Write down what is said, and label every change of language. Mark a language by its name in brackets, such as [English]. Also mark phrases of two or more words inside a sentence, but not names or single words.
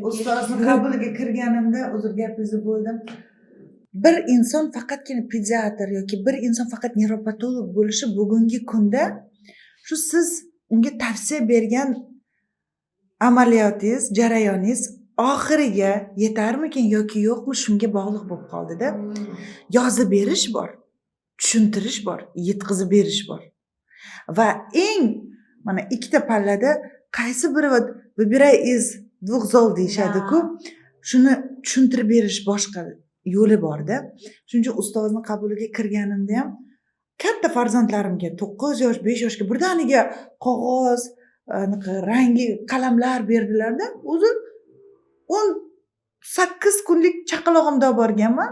[Uzbek] Ustozni qabuliga kirganimda, uzr gapingizni bo'ldim. Bir inson faqatgina pediatr yoki bir inson faqat nevropatolog bo'lishi bugungi kunda shu siz unga tavsiya bergan amaliyotingiz, jarayoningiz oxiriga yetarmikin yoki yo'qmi shunga bog'liq bo'lib qoldi-da. Yozib berish bor, tushuntirish bor, yetkazib berish bor. Va eng mana ikkita pallada qaysi biri [Russian] выбирай из двух зол [Uzbek] deyishadi-ku. Shuni tushuntirib berish boshqa yo'li bor-da. Shuning uchun ustozni qabuliga kirganimda ham katta farzandlarimga 9 yosh, 5 yoshga birdaniga qog'oz, rangli qalamlar berdilar-da. O'zim 18 kunlik chaqalog'imda olib borganman.